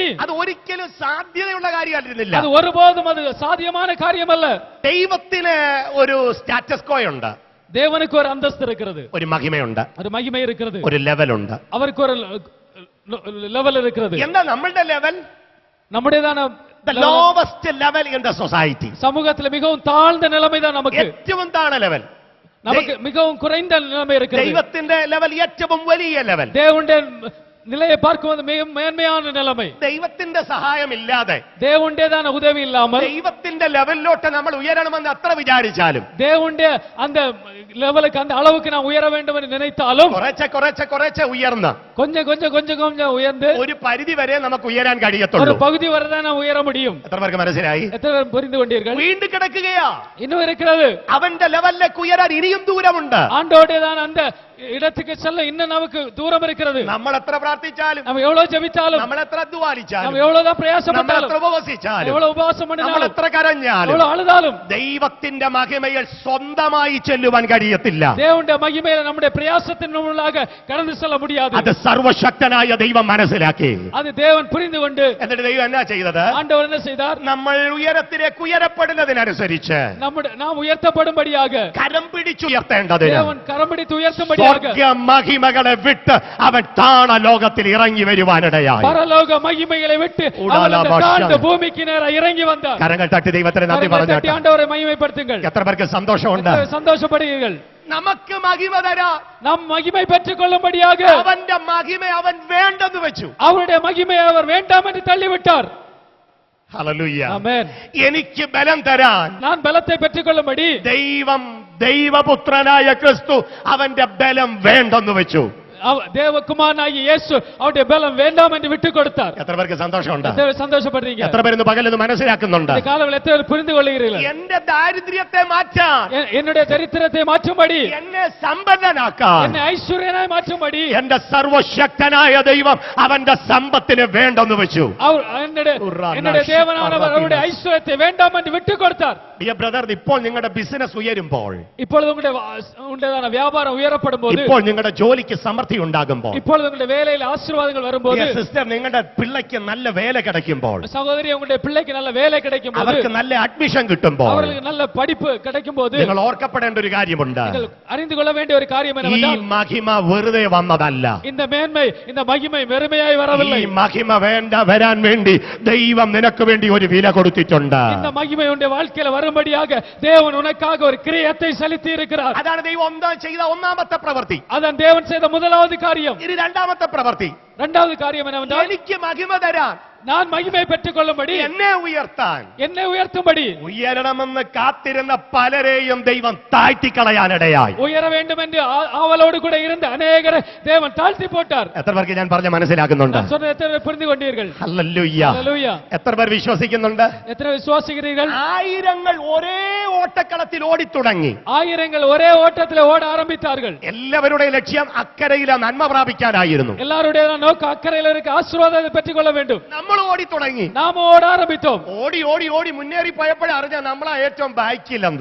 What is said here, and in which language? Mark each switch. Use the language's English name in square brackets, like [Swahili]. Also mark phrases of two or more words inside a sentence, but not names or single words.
[Malayalam] അത് ഒരിക്കലും സാധ്യതയുള്ള കാര്യമായിരുന്നില്ല. [Tamil] அது ஒருபோதும் அது சாத்தியமான காரியம் அல்ல. [Malayalam] ദൈവത്തിന് ഒരു [English] status quo [Malayalam] ഉണ്ട്, [Tamil] தேவனுக்கு ஒரு அந்தஸ்து இருக்கிறது, [Malayalam] ഒരു മഹിമയുണ്ട്, [Tamil] ஒரு மகிமை இருக்கிறது, [Malayalam] ഒരു ലെവലുണ്ട്. [Tamil] அவருக்கு ஒரு லெவல் இருக்கிறது. [Malayalam] എന്താ നമ്മളുടെ ലെവൽ? [Tamil] நம்முடையதான [English] The lowest level in the society. [Tamil] சமூகத்தில் மிகவும் தாழ்ந்த நிலைமை தான் நமக்கு. [Malayalam] ഏറ്റവും താണ ലെവൽ. [Tamil] நமக்கு மிகவும் குறைந்த நிலைமை இருக்கிறது. [Malayalam] ദൈവത്തിന്റെ ലെവൽ ഏറ്റവും വലിയ ലെവൽ. [Tamil] தேவனுடைய நிலையை பார்க்கும்போது மிக மேன்மையான நிலைமை. [Malayalam] ദൈവത്തിന്റെ സഹായമില്ലാതെ, [Tamil] தேவனுடையதான உதவி இல்லாமல், [Malayalam] ദൈവത്തിന്റെ ലെവലിലോട്ട് നമ്മൾ ഉയരണമെന്ന് അത്ര വിചാരിച്ചാലും, [Tamil] தேவனுடைய அந்த லெவலுக்கு அந்த அளவுக்கு நாம் உயர வேண்டும் என்று நினைத்தாலும் [Malayalam] കുറച്ച് ഉയർന്ന് [Tamil] கொஞ்சம் கொஞ்சம் கொஞ்சம் கொஞ்சம் உயர்ந்து [Malayalam] ഒരു പരിധി വരെ നമുക്ക് ഉയരാൻ [Tamil] ஒரு [Malayalam] കഴിയത്തുള്ളൂ. [Tamil] பகுதி வரை தான் நாம் உயர முடியும். [Malayalam] എത്ര പേർക്ക് മനസ്സിലായി? [Tamil] எத்தனை பேர் புரிந்து கொண்டீர்கள்? [Malayalam] വീണ്ടും കിടക്കുകയാ. [Tamil] இன்னும் இருக்கிறது. [Malayalam] അവന്റെ ലെവലിലേക്ക് ഉയരാൻ ഇനിയും ദൂരമുണ്ട്. [Tamil] ஆண்டோடையதான அந்த இடத்துக்கு செல்ல இன்னும் நமக்கு தூரம் இருக்கிறது. [Malayalam] നമ്മൾ എത്ര പ്രാർത്ഥിച്ചാലും, [Tamil] நம்ம எவ்வளவு ஜெபித்தாலும், [Malayalam] നമ്മൾ എത്ര അധ്വാനിച്ചാലും, [Tamil] நம்ம எவ்வளவுதான் [Malayalam] നമ്മൾ [Tamil] பிரயாசப்பட்டாலும், [Malayalam] എത്ര ഉപവസിച്ചാലും, [Tamil] எவ்வளவு உபவாசம் [Malayalam] നമ്മൾ [Tamil] பண்ணினாலும், [Malayalam] എത്ര കരഞ്ഞാലും, [Tamil] எவ்வளவு அழுதாலும் [Malayalam] ദൈവത്തിന്റെ മഹിമയിൽ സ്വന്തമായി ചെല്ലുവാൻ കഴിയത്തില്ല. [Tamil] தேவனுடைய மகிமையில நம்முடைய பிரயாசத்தின் மூலமாக கடந்து செல்ல முடியாது. [Malayalam] അത് സർവശക്തനായ ദൈവം മനസ്സിലാക്കി. [Tamil] அது தேவன் புரிந்து கொண்டு [Malayalam] എന്നിട്ട് ദൈവം എന്നാ ചെയ്തത്? [Tamil] ஆண்டவர் என்ன செய்தார்? [Malayalam] നമ്മൾ ഉയരത്തിലേക്ക് ഉയരപ്പെടുന്നതിനനുസരിച്ച് [Tamil] நாம் உயர்த்தப்படும்படியாக [Malayalam] കരം പിടിച്ചുയർത്തേണ്ടതിന് [Tamil] தேவன் கரம் பிடித்து உயர்த்தும்படியாக [Malayalam] സ്വർഗ്ഗ മഹിമകളെ വിട്ട് അവൻ താണ ലോകത്തിൽ ഇറങ്ങി വരുവാനിടയായി. [Tamil] பரலோக மகிமைகளை விட்டு அவர் இந்த தாழ்ந்த பூமிக்கு நேரா இறங்கி வந்தார். [Malayalam] കരങ്ങൾ തട്ടി ദൈവത്തിന് നന്ദി [Tamil] கரங்களை [Malayalam] പറഞ്ഞു. [Tamil] தட்டி ஆண்டவரை மகிமைப்படுத்துங்கள். [Malayalam] എത്ര പേർക്ക് സന്തോഷമുണ്ട്? [Tamil] சந்தோஷப்படுங்கள். [Malayalam] നമുക്ക് മഹിമ തരാ, [Tamil] நாம் மகிமை பெற்றுக் கொள்ளும்படியாக [Malayalam] അവന്റെ മഹിമ അവൻ വേണ്ടെന്ന് വെച്ചു. [Tamil] அவருடைய மகிமையை அவர் வேண்டாம் என்று தள்ளிவிட்டார். [Malayalam] ഹല്ലേലൂയ. ആമേൻ. എനിക്ക് ബലം തരാൻ [Tamil] நான் பலத்தை பெற்றுக் கொள்ளும்படி [Malayalam] ദൈവപുത്രനായ ക്രിസ്തു അവന്റെ ബലം വേണ്ടെന്ന് വെച്ചു. [Tamil] தேவகுமாரனாகிய இயேசு அவருடைய பலம் வேண்டாம் என்று விட்டு கொடுத்தார். [Malayalam] എത്ര പേർക്ക് സന്തോഷമുണ്ട്? [Tamil] சந்தோஷப்படுறீங்க? [Malayalam] എത്ര പേര് പകലെന്ന് മനസ്സിലാക്കുന്നുണ്ട്? [Tamil] இந்த காலவெளியில் எத்தனை பேர் புரிந்து கொள்கிறீர்கள்? [Malayalam] എന്റെ ദാരിദ്ര്യത്തെ മാറ്റാൻ, [Tamil] என்னுடைய தரித்திரத்தை மாற்றும்படி, [Malayalam] എന്നെ സമ്പന്നനാക്കാൻ [Tamil] என்னை ஐஸ்வர்யனாய் மாற்றும்படி [Malayalam] എന്റെ സർവശക്തനായ ദൈവം അവന്റെ സമ്പത്തിനെ വേണ്ടെന്ന് വെച്ചു. [Tamil] அவர் என்னுடைய தேவனானவர் அவருடைய ஐஸ்வர்யத்தை வேண்டாம் என்று விட்டு கொடுத்தார். [English] dear brother, [Malayalam] ഇപ്പോൾ നിങ്ങളുടെ ബിസിനസ് ഉയരുമ്പോൾ, [Tamil] இப்பொழுது உங்களுடைய வியாபாரம் உயரப்படும் போது, [Malayalam] ഇപ്പോൾ നിങ്ങളുടെ ജോലിക്ക് സമൃദ്ധി ഉണ്ടാകുമ്പോൾ, [Tamil] இப்பொழுது உங்களுடைய வேலையில் ஆசீர்வாதங்கள் வரும்போது, [Malayalam] സിസ്റ്റർ നിങ്ങളുടെ പിള്ളയ്ക്ക് നല്ല വേല கிடைக்குമ്പോൾ, [Tamil] சகோதரி உங்களுடைய பிள்ளைக்கு நல்ல வேலை கிடைக்கும் போது, [Malayalam] അവർക്ക് നല്ല അഡ്മിഷൻ കിട്ടുമ്പോൾ, [Tamil] அவர்களுக்கு நல்ல படிப்பு கிடைக்கும் போது, [Malayalam] നിങ്ങൾ ഓർക്കപ്പെടേണ്ട ഒരു കാര്യമുണ്ട്. [Tamil] நீங்கள் അറിந்து கொள்ள வேண்டிய ஒரு காரியம் [Malayalam] ഈ [Tamil] என்னவென்றால், [Malayalam] മഹിമ വെറുതെ വന്നതല്ല. [Tamil] இந்த மேன்மை, இந்த மகிமை வெறுமையாய் வரவில்லை. [Malayalam] ഈ മഹിമ വരാൻ വേണ്ടി ദൈവം നിനക്ക് വേണ്ടി ഒരു വില കൊടുത്തിട്ടുണ്ട്. [Tamil] இந்த மகிமை உன்னுடைய வாழ்க்கையில வரும்படியாக தேவன் உனக்காக ஒரு கிரியத்தை செலுத்தி இருக்கிறார். [Malayalam] അതാണ് ദൈവം ചെയ്ത ഒന്നാമത്തെ പ്രവൃത്തി. [Tamil] அதான் தேவன் செய்த முதலாவது காரியம். [Malayalam] ഇനി രണ്ടാമത്തെ പ്രവൃത്തി, [Tamil] இரண்டாவது காரியம் என்னவென்றால், [Malayalam] എനിക്ക് മഹിമ തരാൻ, [Tamil] நான் மகிமை பெற்றுக் கொள்ளும்படி, [Malayalam] എന്നെ ഉയർത്താൻ, [Tamil] என்னை உயர்த்தும்படி, [Malayalam] ഉയരണമെന്ന് കാത്തിരുന്ന പലരെയും ദൈവം താഴ്ത്തിക്കളയാനിടയായി. [Tamil] உயர வேண்டும் என்று ஆவலோடு கூட இருந்த அநேகரை தேவன் தாழ்த்தி போட்டார். [Malayalam] എത്ര പേർക്ക് ഞാൻ പറഞ്ഞ മനസ്സിലാക്കുന്നുണ്ട്? [Tamil] நான் சொன்னதை எத்தனை பேர் புரிந்து கொண்டீர்கள்? [Malayalam] ഹല്ലേലൂയ. [Tamil] ஹல்லேலூயா. [Malayalam] എത്ര പേർ വിശ്വസിക്കുന്നുണ്ട്? [Tamil] எத்தனை விசுவாசிக்கிறீர்கள்? [Malayalam] ആയിരങ്ങൾ ഒരേ ഓട്ടക്കളത്തിൽ ഓടിത്തുടങ്ങി. [Tamil] ஆயிரங்கள் ஒரே ஓட்டத்தில் ஓட ஆரம்பித்தார்கள். [Malayalam] എല്ലാവരുടെയും ലക്ഷ്യം അക്കരയിലെ നന്മ പ്രാപിക്കാനായിരുന്നു. [Tamil] எல்லாருடைய நோக்கம் அக்கறையில் இருக்க ஆசீர்வாதத்தை பெற்றுக் கொள்ள வேண்டும். [Malayalam] നമ്മൾ ഓടിത്തുടങ്ങി. [Tamil] நாம ஓட ஆரம்பித்தோம். [Malayalam] ഓടി ഓടി ഓടി മുന്നേറി പോയപ്പോഴേ അറിഞ്ഞ നമ്മളാ ഏറ്റവും ബാക്കിലെന്താ.